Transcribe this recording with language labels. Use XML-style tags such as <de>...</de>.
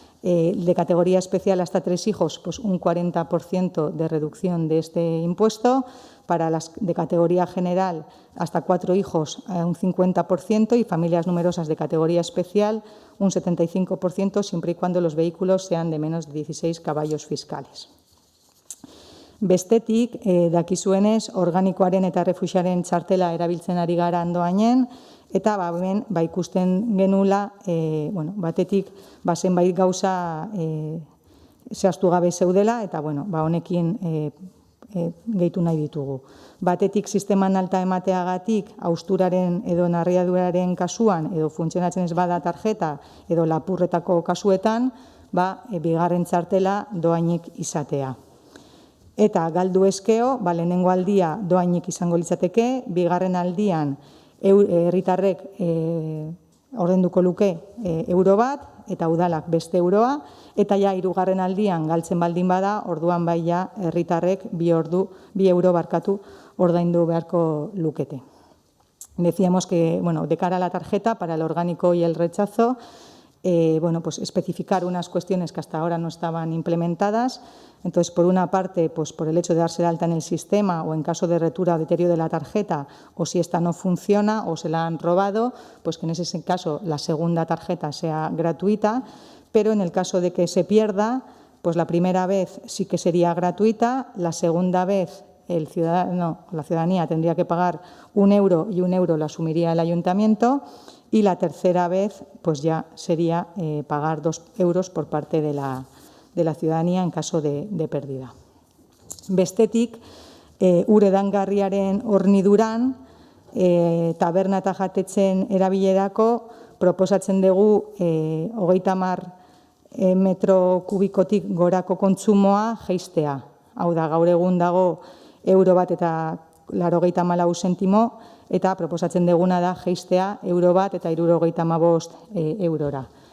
<es>de categoría especial hasta 3 hijos, pues un 40% de reducción de este impuesto. Para las de categoría general hasta 4 hijos un 50% y familias numerosas de categoría especial un 75%, siempre y cuando los vehículos sean de menos de 16 caballos fiscales.</es> <eu>Bestetik, dakizuenez, organikoaren eta refuxiaren txartela erabiltzen ari gara andoainen, eta hemen ikusten genula, batetik zenbait gauza zehaztu gabe zeudela, eta honekin gehitu nahi ditugu. Batetik sisteman alta emateagatik, hausturaren edo narriaduraren kasuan, edo funtzionatzen ez bada tarjeta, edo lapurretako kasuetan, bigarren txartela doainik izatea. Eta galdu eskeo, lehenengo aldia doainik izango litzateke, bigarren aldian herritarrek ordainduko luke euro bat, eta udalak beste euroa, eta hirugarren aldian galtzen baldin bada, orduan herritarrek 2 euro ordaindu beharko lukete.</eu> <es>Decíamos que, de cara a la tarjeta, para el orgánico y el rechazo, especificar unas cuestiones que hasta ahora no estaban implementadas. Entonces, por una parte, por el hecho de darse de alta en el sistema o en caso de rotura o deterioro de la tarjeta, o si esta no funciona o se la han robado, pues que en ese caso la segunda tarjeta sea gratuita, pero en el caso de que se pierda, pues la primera vez sí que sería gratuita, la segunda vez la ciudadanía tendría que pagar 1 euro y 1 euro lo asumiría el ayuntamiento, y la tercera vez pues ya sería pagar 2 euros por parte de la ciudadanía en caso de pérdida.</es> <eu>Bestetik, ur edangarriaren horniduran, taberna eta jatetzen erabilerako proposatzen dugu 30 metro kubikotik gorako kontsumoa jaistea. Hau da, gaur egun dago euro bat eta 84 zentimo, eta proposatzen duguna da jaistea euro bat eta 75 eurora.</eu>